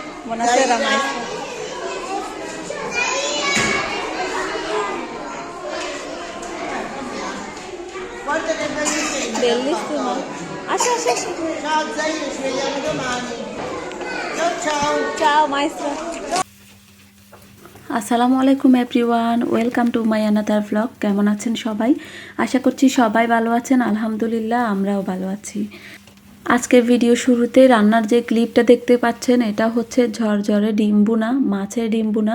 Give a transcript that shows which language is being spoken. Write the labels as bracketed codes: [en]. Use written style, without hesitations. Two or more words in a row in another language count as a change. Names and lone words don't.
[it] Buonasera maestro. Quante ne fai di te? Bellissimo. Ascia. Ciao Zaino, ci vediamo domani. Ciao ciao. Ciao maestro. [ar] السلام عليكم [en] everyone, welcome to my another blog. [bn] কেমন আছেন সবাই? আশা করছি সবাই ভালো আছেন। আলহামদুলিল্লাহ, আমরাও ভালো আছি। আজকের ভিডিও শুরুতে রান্নার যে ক্লিপটা দেখতে পাচ্ছেন, এটা হচ্ছে ঝরঝরে ডিম বোনা, মাছের ডিম বোনা।